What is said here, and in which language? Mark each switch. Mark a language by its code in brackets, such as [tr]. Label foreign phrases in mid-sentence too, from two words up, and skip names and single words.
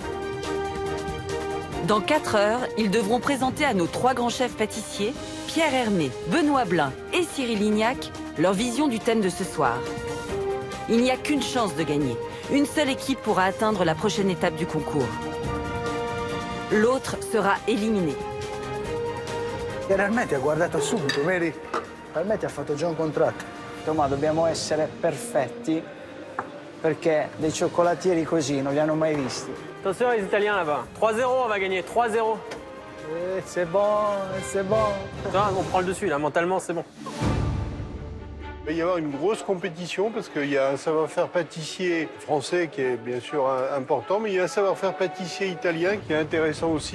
[fr] Dans 4 heures, ils devront présenter à nos 3 grands chefs pâtissiers, Pierre Hermé, Benoît Blin et Cyril Lignac, leur vision du thème de ce soir. Il n'y a qu'une chance de gagner. Une seule équipe pourra atteindre la prochaine étape du concours. L'autre sera éliminé. [it] Pierre Hermé ti ha guardato subito, vedi? Hermé ti ha fatto già un contratto. Tommaso, dobbiamo essere perfetti perché dei cioccolatieri così non li hanno mai visti. [fr] Attention les Italiens là-bas. 3-0, on va gagner. 3-0. C'est bon, c'est bon. On prend le dessus là, mentalement c'est bon. Il va y avoir une grosse compétition parce qu'il y a un savoir-faire pâtissier français qui est bien sûr important, mais il y a un savoir-faire pâtissier italien qui est intéressant aussi.